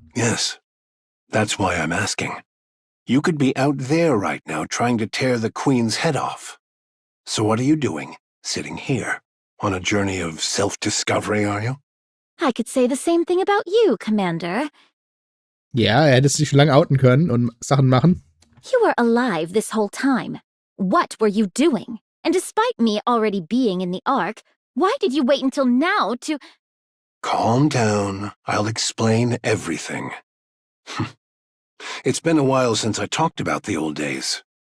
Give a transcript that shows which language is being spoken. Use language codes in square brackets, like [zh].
[en] Yes. That's why I'm asking. You could be out there right now trying to tear the queen's head off. So what are you doing, sitting here? On a journey of self-discovery, are you? I could say the same thing about you, Commander. [de] Ja, hätte sich schon lange outen können und Sachen machen. [en] You were alive this whole time. What were you doing? And despite me already being in the Ark, why did you wait until now to— Calm down. I'll explain everything. It's been a while since I talked about the old days.